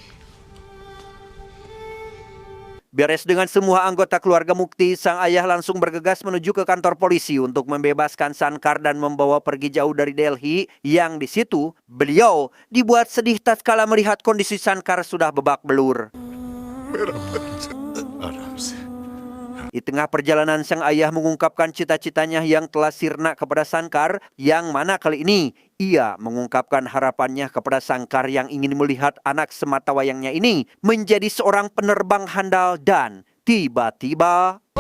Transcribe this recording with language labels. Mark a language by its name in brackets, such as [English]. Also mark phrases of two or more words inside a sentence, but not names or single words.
[Indonesian] Beres dengan semua anggota keluarga Mukti, sang ayah langsung bergegas menuju ke kantor polisi untuk membebaskan Sankar dan membawa pergi jauh dari Delhi. Yang di situ, beliau dibuat sedih tatkala melihat kondisi Sankar sudah babak belur. [Hindi] मेरा बच्चा आराम से [Indonesian] Di tengah perjalanan, sang ayah mengungkapkan cita-citanya yang telah sirna kepada Sankar, yang mana kali ini ia mengungkapkan harapannya kepada Sankar yang ingin melihat anak sematawayangnya ini menjadi seorang penerbang handal dan tiba-tiba...